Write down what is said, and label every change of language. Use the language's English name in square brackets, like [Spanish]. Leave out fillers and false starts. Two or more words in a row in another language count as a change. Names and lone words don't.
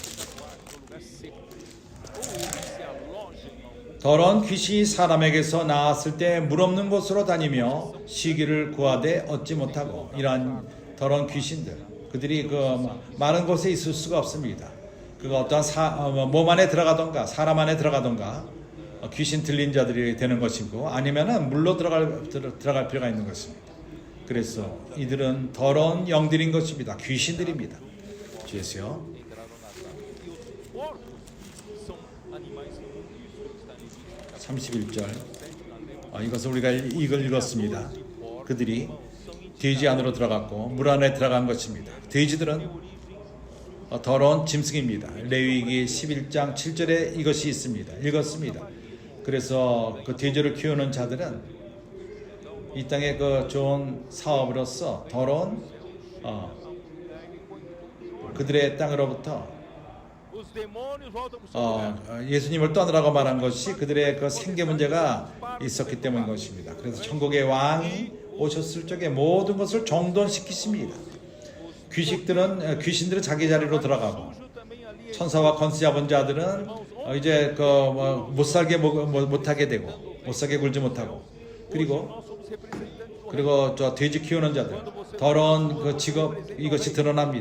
[Korean] 더러운 귀신이 사람에게서 나왔을 때 물 없는 곳으로 다니며 쉬기를 구하되 얻지 못하고 이러한 더러운 귀신들 그들이 그 마른 곳에 있을 수가 없습니다. 그가 어떠한 몸 안에 들어가던가 사람 안에 들어가던가 귀신 들린 자들이 되는 것이고 아니면은 물로 들어갈 필요가 있는 것입니다. 그래서 이들은 더러운 영들인 것입니다. 귀신들입니다. 주 예수요. [Portuguese] entraram na água. E os porcos são animais imundos. Isso está em [Korean] 31절 이것을 우리가 읽었습니다. 그들이 돼지 안으로 들어갔고 물 안에 들어간 것입니다. 돼지들은 더러운 짐승입니다. 레위기 11장 7절에 이것이 있습니다. 읽었습니다. 그래서 그 돼지를 키우는 자들은 이 땅의 그 좋은 사업으로서 더러운 그들의 땅으로부터 [Portuguese] os demônios voltam para o seu lugar. [Korean] 예수님을 떠나라고 말한 것이 그들의 그 생계 문제가 있었기 때문인 것입니다. 그래서 천국의 왕이 오셨을 적에 모든 것을 정돈시키십니다. 귀신들은 자기 자리로 들어가고 천사와 권세 잡은 자들은 이제 못 살게 못하게 되고 못 살게 굴지 못하고 그리고 저 돼지 키우는 자들 더러운 그 직업 이것이 드러납니다.